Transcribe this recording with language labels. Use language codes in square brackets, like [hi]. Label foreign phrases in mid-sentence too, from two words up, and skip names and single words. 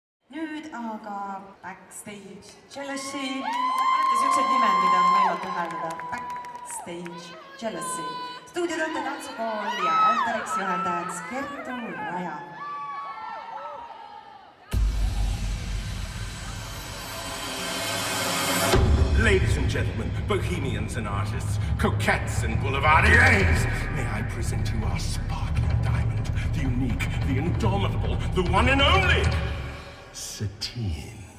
[et] nüüd aga Backstage Jealousy. Olete siuksed nimed, mida on võimatu hääldada. Backstage Jealousy. Stuudiotote tantsukool ja autoriks juhendajad Kertu Raja. [en] Ladies and gentlemen, bohemians and artists, coquettes and boulevardiers, may I present you our sparkling diamond, the unique, the indomitable, the one and only, Satine.